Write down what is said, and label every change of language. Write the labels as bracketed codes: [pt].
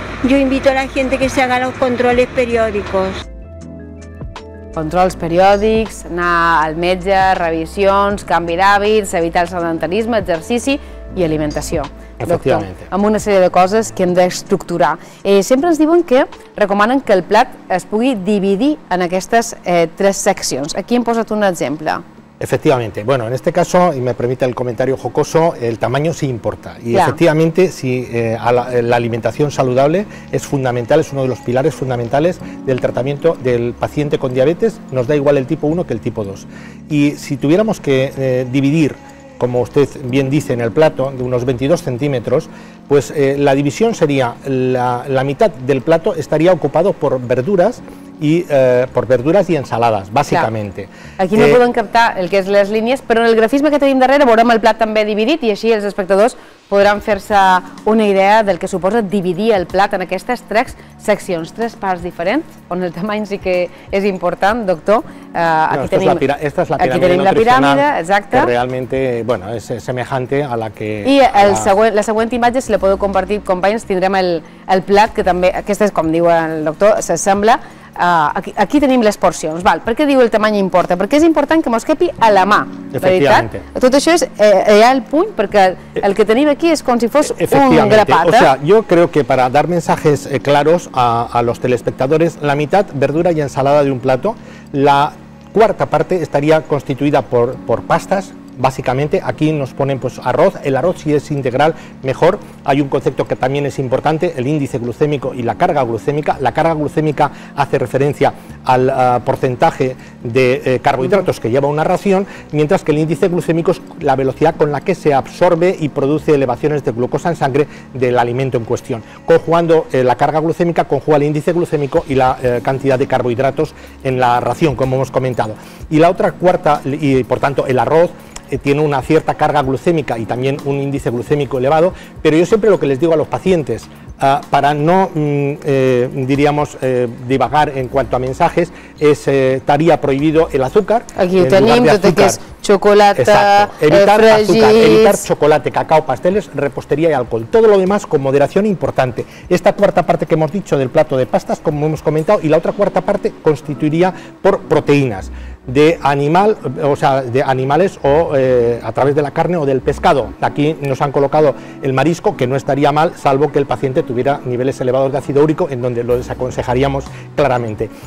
[es] Yo invito a la gente que se haga los controles periódicos. [ca] Controls periòdics, anar al metge, revisions, canvi d'hàbits, evitar el sedentarisme, exercici i alimentació. Doctor, amb una sèrie de coses que hem d'estructurar. Sempre ens diuen que recomanen que el plat es pugui dividir en aquestes 3 seccions. Aquí hem posat un exemple. [es] Efectivamente. Bueno, en este caso, y me permite el comentario jocoso, el tamaño sí importa. Y Claro. efectivamente, si la alimentación saludable es fundamental, es uno de los pilares fundamentales del tratamiento del paciente con diabetes, nos da igual el tipo 1 que el tipo 2. Y si tuviéramos que dividir, como usted bien dice, en el plato, de unos 22 centímetros, pues la división sería, la mitad del plato estaría ocupado por verduras y ensaladas, bàsicament. [ca] Aquí no podem captar el que és les línies, però en el grafisme que tenim darrere veurem el plat també dividit i així els espectadors podran fer-se una idea del que suposa dividir el plat en aquestes tres seccions, tres parts diferents, on el tamany sí que és important, doctor. Aquí tenim la piràmide, exacte. [es] Que realmente, bueno, es semejante a la que... [ca] I la següent imatge, si la podeu compartir, companys, tindrem el plat, que també, aquesta és, com diu el doctor, s'assembla. Aquí tenim les porcions. Per què diu el tamany importa? Perquè és important que mos quepi a la mà. [es] Efectivamente. [ca] Tot això és al puny, perquè el que tenim aquí és com si fos un grapat. [es] O sea, yo creo que para dar mensajes claros a los telespectadores, la mitad verdura y ensalada de un plato, la cuarta parte estaría constituida por pastas. Básicamente aquí nos ponen pues arroz, el arroz si es integral mejor. Hay un concepto que también es importante, el índice glucémico y la carga glucémica. La carga glucémica hace referencia al porcentaje de carbohidratos que lleva una ración, mientras que el índice glucémico es la velocidad con la que se absorbe y produce elevaciones de glucosa en sangre del alimento en cuestión. Conjugando la carga glucémica, conjuga el índice glucémico y la cantidad de carbohidratos en la ración, como hemos comentado. Y la otra cuarta, y por tanto el arroz, tiene una cierta carga glucémica y también un índice glucémico elevado, pero yo siempre lo que les digo a los pacientes, para no, diríamos, divagar en cuanto a mensajes, estaría prohibido el azúcar. [ca] Aquí tenim tot que és xocolata, [es] evitar chocolate, cacao, pasteles, repostería y alcohol. Todo lo demás con moderación importante. Esta cuarta parte que hemos dicho del plato de pastas, como hemos comentado, y la otra cuarta parte constituiría por proteínas de animales o a través de la carne o del pescado. Aquí nos han colocado el marisco, que no estaría mal, salvo que el paciente tuviera niveles elevados de ácido úrico, en donde lo desaconsejaríamos claramente.